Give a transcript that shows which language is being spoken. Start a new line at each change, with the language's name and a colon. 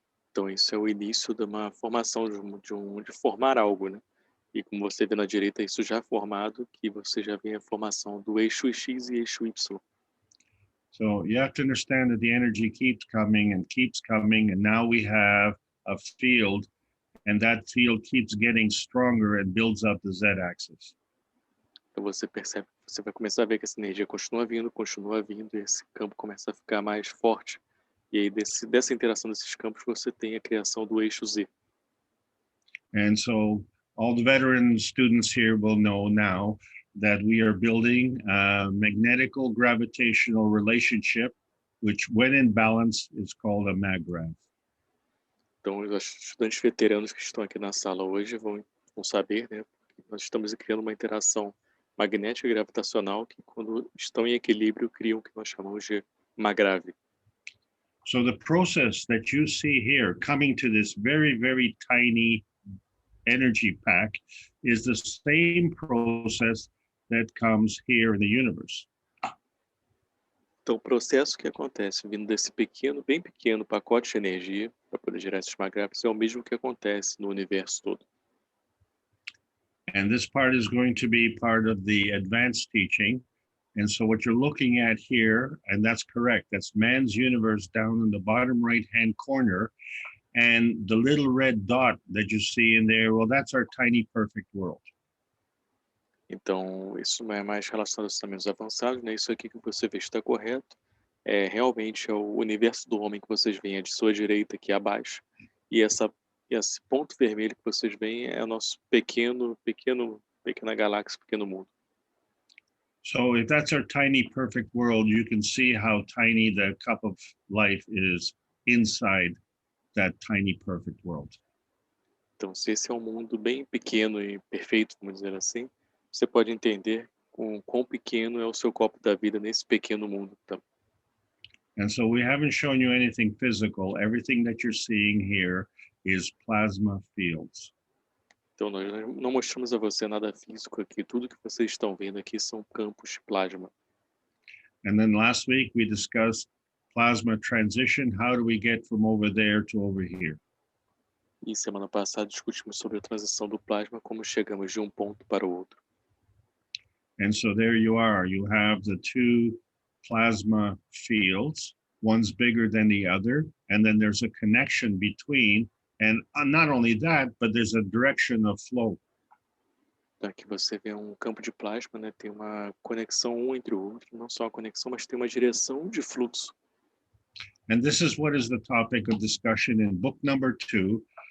Portuguese: Então, isso é o início de uma formação, de formar algo, né? E como você vê na direita, isso já formado, que você já vê a formação do eixo X e eixo Y.
English: So you have to understand that the energy keeps coming, and now we have a field, and that field keeps getting stronger and builds up the Z-axis.
Portuguese: Então você percebe, você vai começar a ver que essa energia continua vindo, e esse campo começa a ficar mais forte. E aí dessa interação desses campos você tem a criação do eixo Z.
English: And so all the veteran students here will know now that we are building a magnetical gravitational relationship, which when in balance is called a maggrav.
Portuguese: Então os estudantes veteranos que estão aqui na sala hoje vão saber, né? Que nós estamos criando uma interação magnética e gravitacional que quando estão em equilíbrio criam o que nós chamamos de maggrav.
English: So the process that you see here coming to this very, very tiny energy pack is the same process that comes here in the universe.
Portuguese: Então o processo que acontece vindo desse bem pequeno pacote de energia para poder gerar esses magravs é o mesmo que acontece no universo todo.
English: And this part is going to be part of the advanced teaching. And so what you're looking at here, and that's correct, that's man's universe down in the bottom right-hand corner. And the little red dot that you see in there, well, that's our tiny perfect world.
Portuguese: Então, isso não é mais relacionado aos ensinamentos avançados, né? Isso aqui que você vê está correto. Realmente é o universo do homem que vocês veem de sua direita aqui abaixo. E esse ponto vermelho que vocês veem é o nosso pequena galáxia, pequeno mundo.
English: So if that's our tiny perfect world, you can see how tiny the cup of life is inside that tiny perfect world.
Portuguese: Então, se esse é um mundo bem pequeno e perfeito, vamos dizer assim, você pode entender quão pequeno é o seu copo da vida nesse pequeno mundo. Então.
English: And so we haven't shown you anything physical. Everything that you're seeing here is plasma fields.
Portuguese: Então, nós não mostramos a você nada físico aqui. Tudo que vocês estão vendo aqui são campos de plasma.
English: And then last week we discussed plasma transition. How do we get from over there to over here?
Portuguese: E semana passada discutimos sobre a transição do plasma, como chegamos de um ponto para o outro.
English: And so there you are. You have the two plasma fields. One's bigger than the other. And then there's a connection between. And not only that, but there's a direction of flow.
Portuguese: Então aqui você vê um campo de plasma, né? Tem uma conexão um entre o outro. Não só uma conexão, mas tem uma direção de fluxo.
English: And this is what is the topic of discussion in book number 2.